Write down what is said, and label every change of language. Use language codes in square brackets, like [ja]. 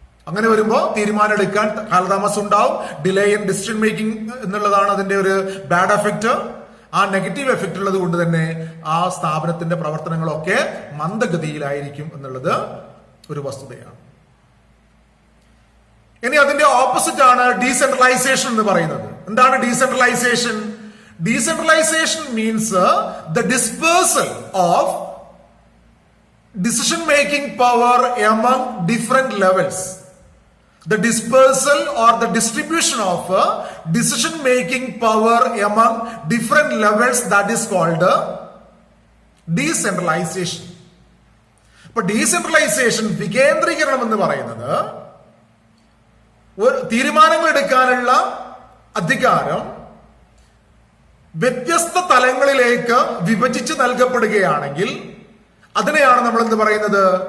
[ml] അങ്ങനെ വരുമ്പോൾ തീരുമാനം എടുക്കാൻ കാലതാമസം ഉണ്ടാവും. [en] delay in decision making [ml] എന്നുള്ളതാണ് അതിന്റെ ഒരു ബാഡ് എഫക്റ്റ്. ആ നെഗറ്റീവ് എഫക്റ്റ് ഉള്ളത് കൊണ്ട് തന്നെ ആ സ്ഥാപനത്തിന്റെ പ്രവർത്തനങ്ങളൊക്കെ മന്ദഗതിയിലായിരിക്കും എന്നുള്ളത് ഒരു വസ്തുതയാണ്. ഇനി അതിന്റെ ഓപ്പോസിറ്റ് ആണ് ഡീസെൻട്രലൈസേഷൻ എന്ന് പറയുന്നത്. എന്താണ് decentralisation? [en] Decentralisation means the dispersal of decision making power among different levels. The dispersal or the distribution of decision making power among different levels, that is called decentralization. [ml] അപ്പൊ ഡീസെൻട്രലൈസേഷൻ, വികേന്ദ്രീകരണം എന്ന് പറയുന്നത് ഒരു തീരുമാനങ്ങൾ എടുക്കാനുള്ള അധികാരം വ്യത്യസ്ത തലങ്ങളിലേക്ക് വിഭജിച്ച് നൽകപ്പെടുകയാണെങ്കിൽ അതിനെയാണ് നമ്മൾ എന്ത് പറയുന്നത്?